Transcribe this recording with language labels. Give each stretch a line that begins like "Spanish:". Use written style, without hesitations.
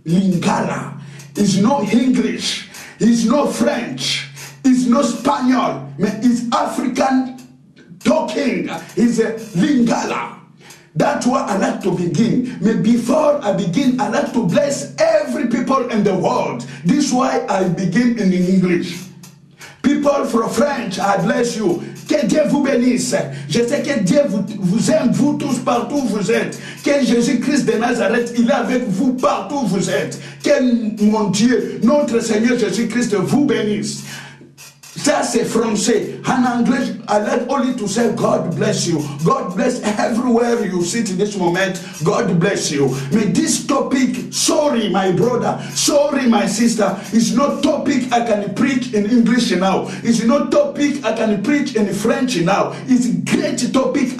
English: Lingala, is no English, is no French, is no Spanish, but is African talking, is a Lingala. That's why I like to begin. But before I begin, I like to bless every people in the world. This is why I begin in English. People from French, I bless you.
French: Que Dieu vous bénisse. Je sais que Dieu vous aime, vous tous, partout où vous êtes. Que Jésus-Christ de Nazareth, il est avec vous partout où vous êtes. Que mon Dieu, notre Seigneur Jésus-Christ vous bénisse. Ça c'est français.
English: In English, I like only to say God bless you. God bless everywhere you sit in this moment. God bless you. But this topic, sorry my brother, sorry my sister, is not topic I can preach in English now. It's not topic I can preach in French now. It's a great topic.